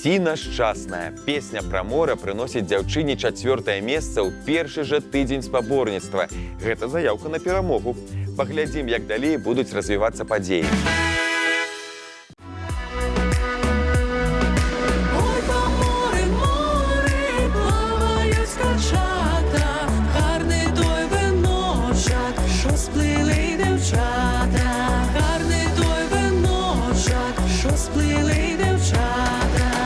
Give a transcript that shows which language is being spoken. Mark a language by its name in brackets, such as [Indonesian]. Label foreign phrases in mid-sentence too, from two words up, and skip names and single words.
[Belarusian] Краіна шчасная. Песня пра мора прыносіць дзяўчыне 4-е месца ў першы жа тыдзень спаборніцтва. Гэта заяўка на перамогу. Паглядзім, як далей будуць развівацца падзеі. [Ukrainian] Ой, по морі, морі плавають скачата, гарний той виночок, що сплили дівчата, гарний той виночок, що сплили дівчата.